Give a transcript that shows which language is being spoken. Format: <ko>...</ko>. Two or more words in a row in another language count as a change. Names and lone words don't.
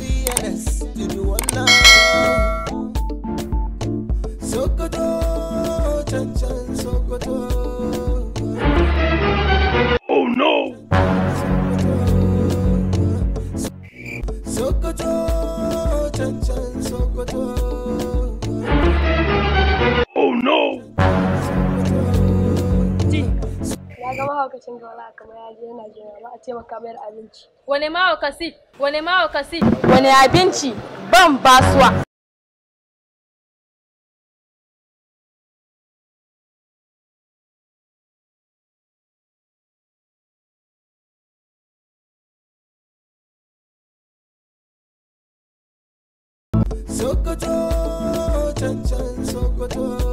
<en>Guinness, give me one now. Sokoto, chan chan Sokoto. Oh no! Sokoto, chan chan Sokoto. Oh no!</en> <ha>Ya ga mahaukacin gawala kamar ya je yana jira ba a taimaka mai abinci. Wane mahaukaci? Wane mahaukaci? Wane abinci? Ban basuwa.</ha> <en>Sokoto, chan chan Sokoto.</en>